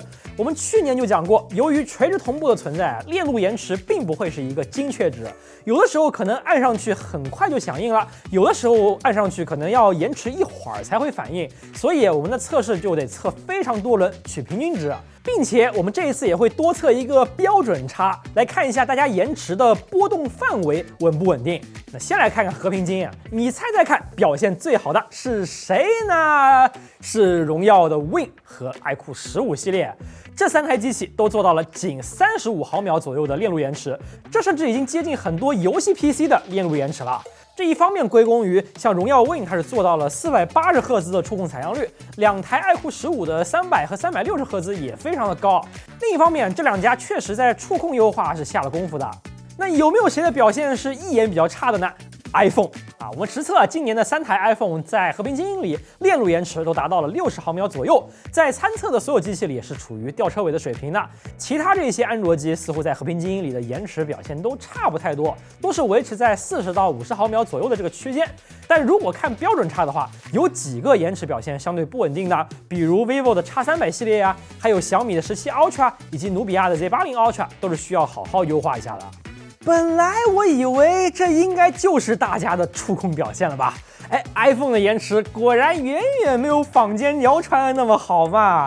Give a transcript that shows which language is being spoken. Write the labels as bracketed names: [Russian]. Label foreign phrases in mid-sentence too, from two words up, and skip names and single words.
[Chinese] 我們去年就講過，由於垂直同步的存在，鏈路延遲並不會是一個精確值，有的時候可能按上去很快就響應了，有的時候按上去可能要延遲一會兒才會反應，所以我們的測試就得測非常多輪取平均值。並且我們這一次也會多測一個標準差，來看一下大家延遲的波動範圍穩不穩定。那先來看看和平精英，你猜猜看表現最好的是誰呢？是榮耀的 Win 和愛酷15系列，這3台機器都做到了僅35毫秒左右的鏈路延遲，這甚至已經接近很多遊戲 PC 的鏈路延遲了。這一方面歸功於像榮耀 Win 它是做到了480赫茲的觸控採樣率，2台愛酷15的300和360赫茲也非常的高。另一方面，這兩家確實在觸控優化是下了功夫的。那有沒有誰的表現是一眼比較差的呢？iPhone 我们實測今年的3台 iPhone 在和平精英裡鏈路延遲都達到了60毫秒左右，在參測的所有機器裡也是處於吊車尾的水平的。其他這些安卓機似乎在和平精英裡的延遲表現都差不太多，都是維持在40到50毫秒左右的這個區間。但如果看標準差的話，有幾個延遲表現相對不穩定的，比如 vivo 的 X300系列呀，還有小米的17 Ultra 以及努比亞的 Z80 Ultra 都是需要好好優化一下的。本來我以為這應該就是大家的觸控表現了吧？iPhone 的延遲果然遠遠沒有坊間謠傳的那麼好嘛。